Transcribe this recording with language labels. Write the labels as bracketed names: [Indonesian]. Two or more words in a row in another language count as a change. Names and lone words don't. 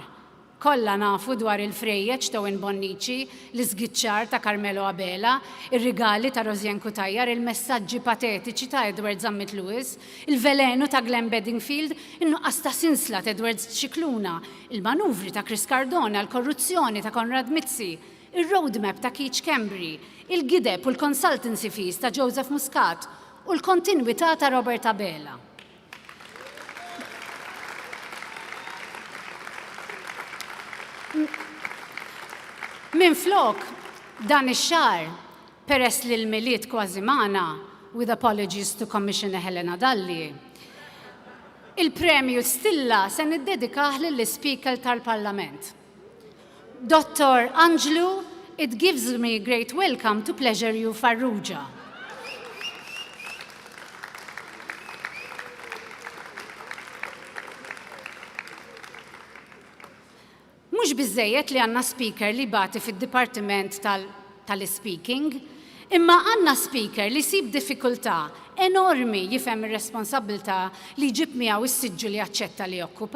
[Maltese] Kollha nafu dwar il-frejjeġ ta' Bonnici, l-iżgiċċar ta' Carmelo Abela, ir-rigali ta' Rosien Kutajjar, il-messaġġi patetiċi ta' Edward Zammit Lewis, il-velenu ta' Glenn Bedingfield, in-nuqqas ta' sinsla ta' Edward Cicluna, il-manuvri ta' Chris Cardona, l-korruzzjoni ta' Konrad Mizzi, il-roadmap ta' Keith Cambry, il-gideb u l- [English] consultancy fees [Maltese] ta' Joseph Muscat u l-kontinwità ta' Robert Abela. Minflok dan ix-xahar, peress li l-miliet kważi magħna, [English] with apologies to Commissioner Helena Dalli, [Maltese] il-premju Stilla se niddedikah lill-Speaker tal-Parlament. Dr. Angelu, [English] it gives me great welcome to pleasure you Farrugia. [Maltese] Mhux biżżejjed li għandna speaker li bagħti fid-dipartiment tal-speaking, imma għandna speaker li jsib diffikultà enormi jifhem ir-responsabbiltà li jġib miegħu is-siġġu li jaċċetta li jokkupa.